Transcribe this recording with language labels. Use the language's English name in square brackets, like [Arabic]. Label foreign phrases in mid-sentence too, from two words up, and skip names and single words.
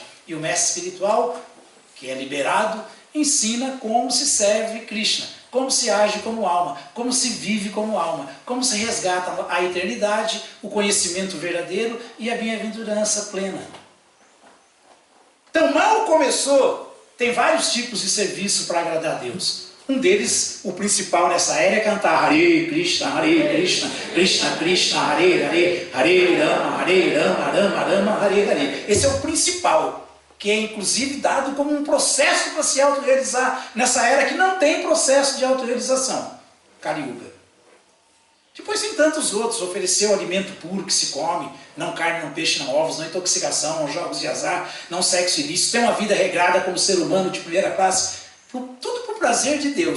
[Portuguese] E o mestre espiritual, que é liberado, ensina como se serve Krishna, como se age como alma, como se vive como alma, como se resgata a eternidade, o conhecimento verdadeiro e a bem-aventurança plena. Então mal começou, tem vários tipos de serviço para agradar a Deus. Um deles, o principal nessa era, é cantar [Sanskrit] हरे कृष्ण कृष्ण कृष्ण हरे हरे हरे राम राम राम हरे हरे. [Portuguese] Esse é o principal, que é inclusive dado como um processo para se autorrealizar nessa era que não tem processo de autorrealização, Kali Yuga. Depois tem tantos outros, oferecer o alimento puro que se come, não carne, não peixe, não ovos, não intoxicação, não jogos de azar, não sexo ilícito, ter uma vida regrada como ser humano de primeira classe, tudo por prazer de Deus.